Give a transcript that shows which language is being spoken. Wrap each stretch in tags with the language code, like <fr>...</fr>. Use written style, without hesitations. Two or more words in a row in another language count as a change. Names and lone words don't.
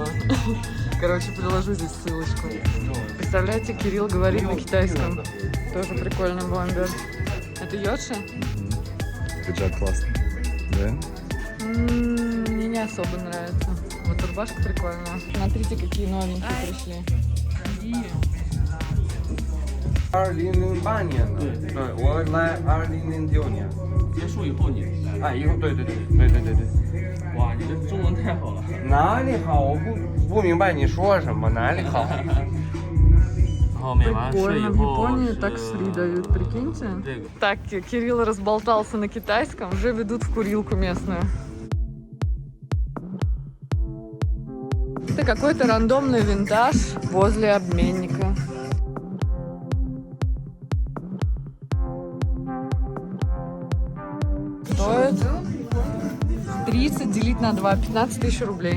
<ru>Короче, приложу здесь ссылочку. Представляете, Кирилл говорит на китайском. Тоже прикольный бомбер. Это Йоши? Пиджак классный. Да? Мне не особо нравится. Вот рубашка прикольная. Смотрите, какие новенькие пришли.</ru> <zh>2008 年，对，我来2006年。结束以后你来。哎，以后对。哇，你这中文太好了。哪里好？我不明白你说什么，哪里好？然后美完事以</zh> <ru>Прикольно, в</ru> <zh>后</zh> <ru>Японии</ru> <zh>是</zh> <ru>такс-фри дают, прикиньте.</ru> <zh>这个</zh> <ru>Так, Кирилл разболтался на китайском, уже ведут в курилку местную. Это какой-то рандомный винтаж возле обменника. Стоит 30 делить на 2, 15 тысяч рублей.</ru>